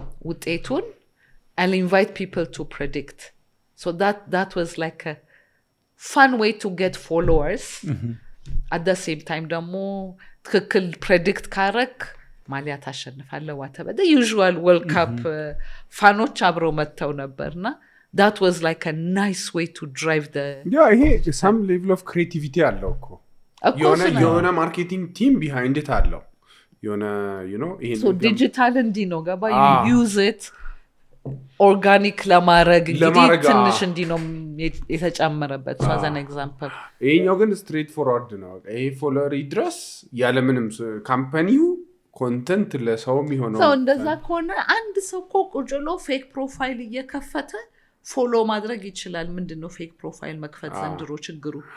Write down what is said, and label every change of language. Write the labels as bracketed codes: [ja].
[en] ውጤቱን I'll invite people to predict so that was like a fun way to get followers at the same time ደግሞ [am] ትክክል predict ካረክ ማሊያ ታሸንፋለህ [en] whatever the usual World Cup [am] ፋኖች አብረው መተው ነበርና [en] that was like a nice way to drive the [am] ይሄ [en] some level of creativity [am] አለው እኮ የሆነ ማርኬቲንግ ቲም behind it አለው የሆነ you know so digital እንዲ ነው ገባ you use it organic ለማድረግ እንግዲህ ትንሽ እንዲ ነው የተጨመረበት [en] so as an example [am] ይሄኛው ግን straight forward ነው ይሄ ፎሎወር ይድረስ ያለ ምንም ካምፓኒው ኮንተንት ለሰው የሚሆነው so እንደዛ ከሆነ አንድ ሰው ቆቁጭሎ ፌክ ፕሮፋይል እየከፈተ ፎሎ ማድረግ ይችላል ምንድነው ፌክ ፕሮፋይል መክፈት ዘንድሮ ችግሩ